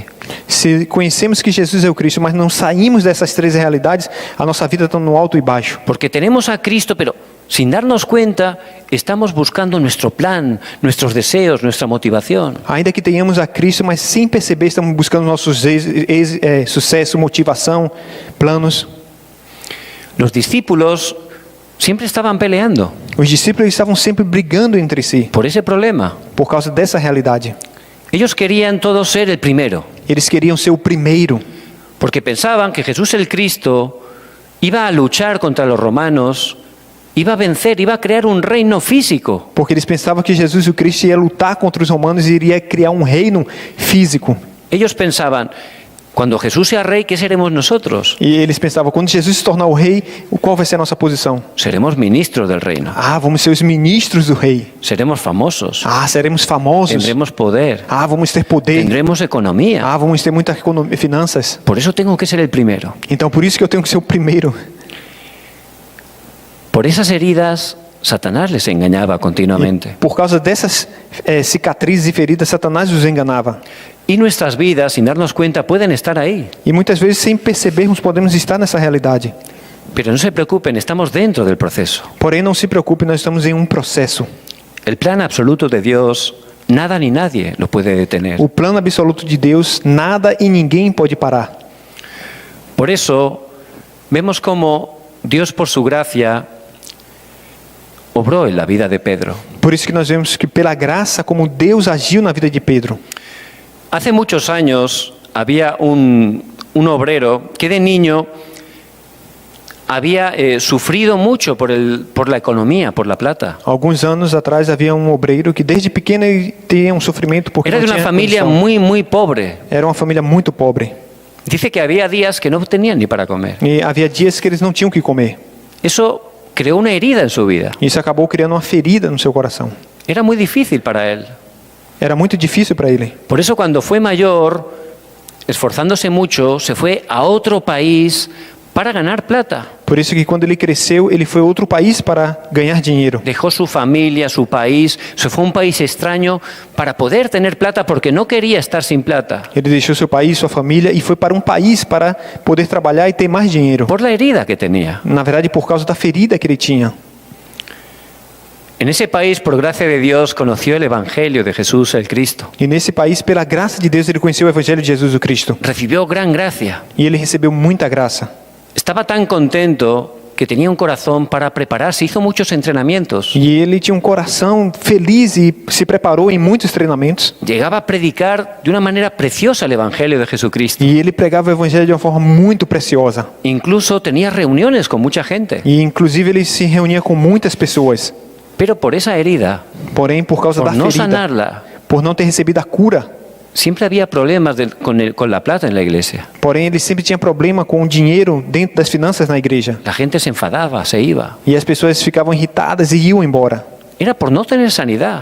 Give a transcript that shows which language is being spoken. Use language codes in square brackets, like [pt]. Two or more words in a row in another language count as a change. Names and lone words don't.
[pt] Se conhecemos que Jesus é o Cristo, mas não saímos dessas três realidades, a nossa vida está no alto e baixo. [es] Porque tenemos a Cristo, pero sin darnos cuenta, estamos buscando nuestro plan, nuestros deseos, nuestra motivación. [pt] Ainda que tenhamos a Cristo, mas sem perceber, estamos buscando nossos sucesso, motivação, planos. [es] Los discípulos siempre estaban peleando [pt] Os discípulos estavam sempre brigando entre si, [es] por ese problema. [pt] por causa dessa realidade. [es] Ellos querían todos ser el primero, [pt] Eles queriam ser o primeiro, [es] porque pensaban que Jesús el Cristo iba a luchar contra los romanos, iba a vencer, iba a crear un reino físico. [pt] porque eles pensavam que Jesus o Cristo ia lutar contra os romanos e iria criar um reino físico. [es] Ellos pensaban, cuando Jesús sea rey, ¿qué seremos nosotros? [pt] E eles pensavam, quando Jesus se tornar o rei, qual vai ser a nossa posição? [es] Seremos ministros del reino, [pt] Ah, vamos ser os ministros do rei. [es] seremos famosos, [pt] Ah, seremos famosos. [es] tendremos poder, [pt] Ah, vamos ter poder. [es] tendremos economía. [pt] Ah, vamos ter muitas finanças. [es] Por eso tengo que ser el primero. [pt] Então, por isso que eu tenho que ser o primeiro. [es] Por esas heridas, Satanás les engañaba continuamente. [pt] Por causa dessas cicatrizes e feridas, Satanás os enganava. [es] Y nuestras vidas, sin darnos cuenta, pueden estar ahí. [pt] E muitas vezes, sem percebermos, podemos estar nessa realidade. [es] Pero no se preocupen, estamos dentro del proceso. [pt] Porém, não se preocupe, nós estamos em um processo. [es] El plan absoluto de Dios, nada ni nadie lo puede detener. [pt] O plano absoluto de Deus, nada e ninguém pode parar. [es] Por eso, vemos cómo Dios, por su gracia, obró en la vida de Pedro. [pt] Por isso que nós vemos que, pela graça, como Deus agiu na vida de Pedro. [es] Hace muchos años había un obrero que de niño había sufrido mucho por la economía, por la plata. [pt] Alguns anos atrás havia um obreiro que desde pequeno ele tinha um sofrimento porque [es] Era [pt] não [es] de una [pt] tinha [es] familia [pt] condição. [es] muy, muy pobre. [pt] Era uma família muito pobre. [es] Dice que había días que no tenían ni para comer. [pt] E havia dias que eles não tinham o que comer. [es] Eso creó una herida en su vida. [pt] Isso acabou criando uma ferida no seu coração. [es] Era muy difícil para él. [pt] Era muito difícil para ele. [es] Por eso cuando fue mayor, esforzándose mucho, se fue a otro país para ganar plata. [pt] Por isso que quando ele cresceu, ele foi a outro país para ganhar dinheiro. [es] Dejó su familia, su país, se fue a un país extraño para poder tener plata porque no quería estar sin plata. [pt] Ele deixou seu país, sua família e foi para um país para poder trabalhar e ter mais dinheiro. [es] Por la herida que tenía. [pt] Na verdade, por causa da ferida que ele tinha. [es] En ese país, por gracia de Dios, conoció el Evangelio de Jesús el Cristo. [pt] E nesse país, pela graça de Deus, ele conheceu o Evangelho de Jesus o Cristo. [es] Recibió gran gracia. [pt] E ele recebeu muita graça. [es] Estaba tan contento que tenía un corazón para prepararse, hizo muchos entrenamientos. [pt] E ele tinha um coração feliz e se preparou em muitos treinamentos. [es] Llegaba a predicar de una manera preciosa el Evangelio de Jesucristo. [pt] E ele pregava o Evangelho de uma forma muito preciosa. [es] Incluso tenía reuniones con mucha gente. [pt] E inclusive ele se reunia com muitas pessoas. [es] Pero por esa herida, [pt] Porém, por causa [es] por [pt] da [es] no [pt] ferida, [es] sanarla, [pt] por não ter recebido a cura, [es] siempre había problemas con la plata en la iglesia. [pt] porém ele sempre tinha problema com o dinheiro dentro das finanças na igreja. [es] La gente se enfadaba, se iba. [pt] E as pessoas ficavam irritadas e iam embora. [es] Era por no tener sanidad.